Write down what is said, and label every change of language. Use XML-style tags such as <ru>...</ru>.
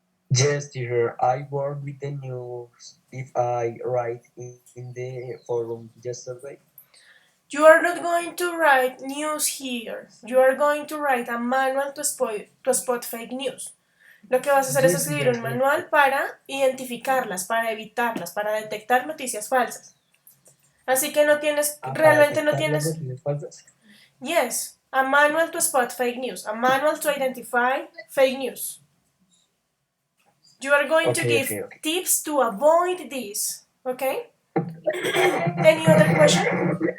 <en>Yes, teacher, I work with the news if I write in the forum yesterday. You are not going to write news here. You are going to write a manual to spot fake news.</en> <es>Lo que vas a hacer es escribir un manual para identificarlas, para evitarlas, para detectar noticias falsas. Así que no tienes, realmente no tienes... Noticias falsas?</es> <en>Yes. A manual to spot fake news. A manual to identify fake news. You are going to give Okay, okay. tips to avoid this. Okay? Any other question?</en>